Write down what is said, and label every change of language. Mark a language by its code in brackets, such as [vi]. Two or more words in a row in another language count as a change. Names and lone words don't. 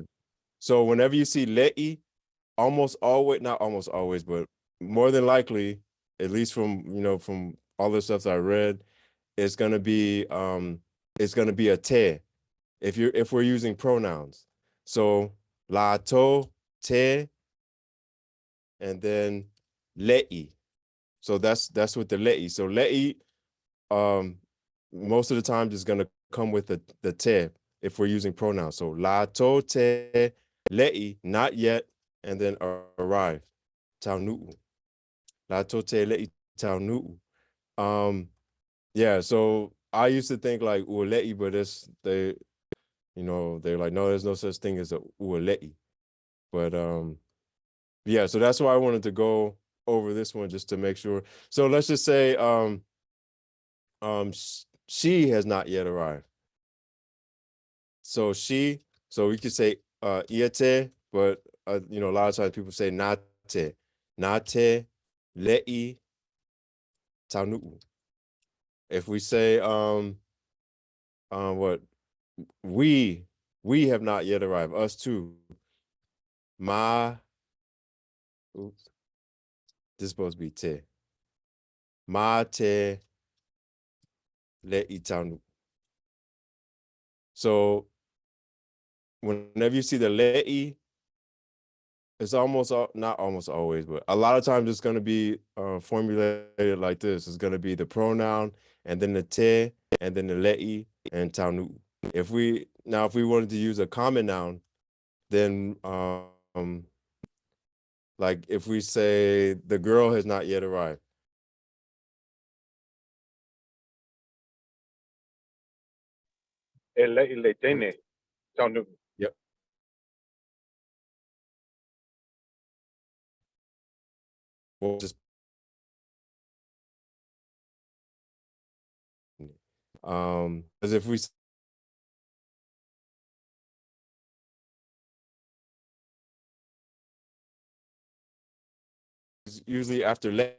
[en] So whenever you see le'i, almost always, not almost always, but more than likely, at least from all the stuff that I read, it's gonna be a te if we're using pronouns. So [sm] la to te, [en] and then le'i. So that's with the le'i. So le'i, most of the time is gonna come with the te if we're using pronouns. So [sm] la to te le'i, [en] not yet, and then arrive. [sm] Taunu'u. La to te le'i taunu'u. [en] Yeah, so I used to think like ule'i, but they're like, no, there's no such thing as a ule'i. But yeah, so that's why I wanted to go over this one just to make sure. So let's just say she has not yet arrived. So so we could say iete, but you know, a lot of times people say [sm] nate, nate, le'i, tanu'u. [en] If we say what we have not yet arrived, us too. Ma, oops, this is supposed to be te. [sm] Ma te le'i tanu'u. [en] So whenever you see the le'i, it's almost not almost always, but a lot of times it's going to be formulated like this. It's going to be the pronoun and then the te and then the le'i and taunu. If we wanted to use a common noun, then like if we say the girl has not yet arrived. [sm] E le'i le tene tanu'u. [en] Yep. We'll just as if we usually after